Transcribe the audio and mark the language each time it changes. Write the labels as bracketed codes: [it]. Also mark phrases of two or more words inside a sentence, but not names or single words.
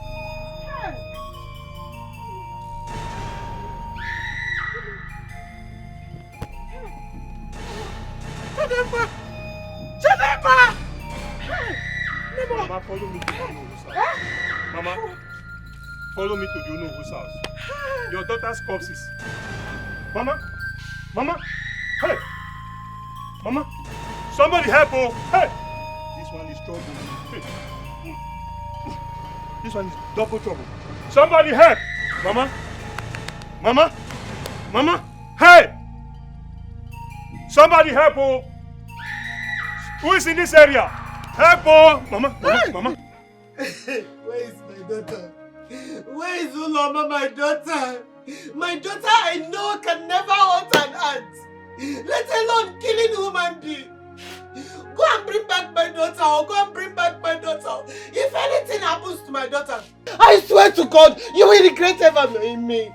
[en] Chidima! Chidima! Mama, follow me to the Unohu's house. Mama, follow me to the Unohu's house. Your daughter's corpse is... Mama! Mama! Hey! Mama! Somebody help! Oh! Hey! This one is trouble. Hey. This one is double trouble. Somebody help! Mama! Mama! Mama! Hey! Somebody help! Oh! Who is in this area? Help! Oh! Mama! Mama! Mama! Where is my daughter? Where is Uloma, my daughter? My daughter I know can never hurt an ant, let alone killing human being. Go and bring back my daughter, or go and bring back my daughter. If anything happens to my daughter, I swear to God, you will regret ever knowing me.